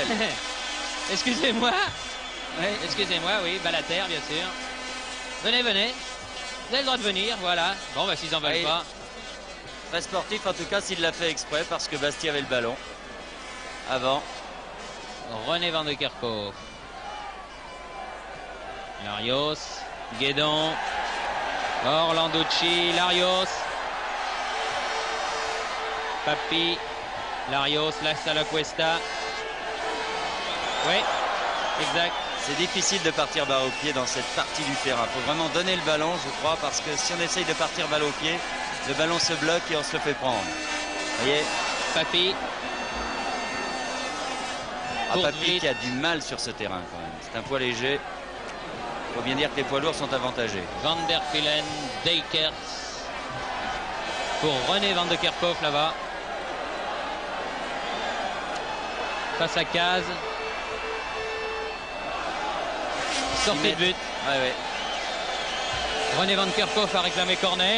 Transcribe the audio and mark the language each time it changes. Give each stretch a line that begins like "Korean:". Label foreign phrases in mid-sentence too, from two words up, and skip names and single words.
French: Excusez-moi. Oui. Excusez-moi, oui, Balater, bien sûr. Venez, venez. Vous avez le droit de venir, voilà. Bon, bah, s'ils en veulent pas. Très sportif, en tout cas, s'il l'a fait exprès, parce que Bastia avait le ballon. Avant. René Van de Kerkhoff. Larios. Guédon. Orlanducci. Larios. Papi. Larios. La Cuesta. Oui, exact. C'est difficile de partir balle au pied dans cette partie du terrain. Il faut vraiment donner le ballon, je crois, parce que si on essaye de partir balle au pied, le ballon se bloque et on se le fait prendre. Vous voyez, Papy. Papy qui a du mal sur ce terrain quand même. C'est un poids léger. Il faut bien dire que les poids lourds sont avantagés. Van der Kulen, Dekers. Pour René Van de Kerkhoff là-bas. Face à Caz. Sortie de but. Ouais. René Van Kerkhoff a réclamé corner.